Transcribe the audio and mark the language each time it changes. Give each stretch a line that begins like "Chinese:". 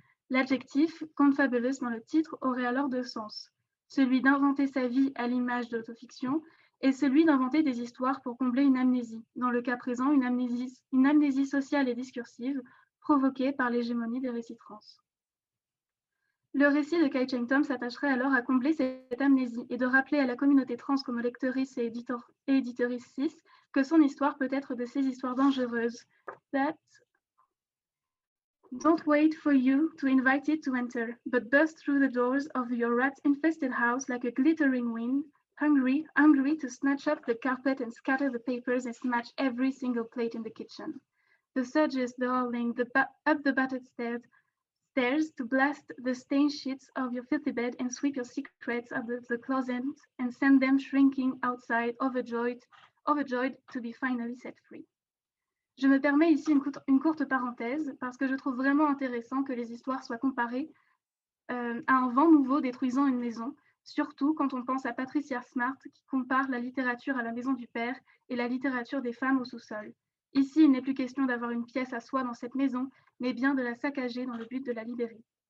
French: L'adjectif « confabulous » dans le titre aurait alors deux sens, celui d'inventer sa vie à l'image de l'autofiction et celui d'inventer des histoires pour combler une amnésie, dans le cas présent une amnésie sociale et discursive provoquée par l'hégémonie des récits trans. Le récit de Kai Cheng-Tom s'attacherait alors à combler cette amnésie et de rappeler à la communauté trans comme lectrice et éditrice cis que son histoire peut être de ces histoires dangereuses.
English: That don't wait for you to invite it to enter, but burst through the doors of your rat-infested house like a glittering wind, hungry to snatch up the carpet and scatter the papers and smash every single plate in the kitchen. The surges darling up the battered stairs to blast the stained sheets of your filthy bed and sweep your secrets out of the closet and send them shrinking outside, overjoyed to be finally set free.
French: Je me permets ici une courte parenthèse parce que je trouve vraiment intéressant que les histoires soient comparées à un vent nouveau détruisant une maison, surtout quand on pense à Patricia Smart qui compare la littérature à la maison du père et la littérature des femmes au sous-sol. Ici, il n'est plus question d'avoir une pièce à soi dans cette maison, mais bien de la saccager dans le but de la libérer.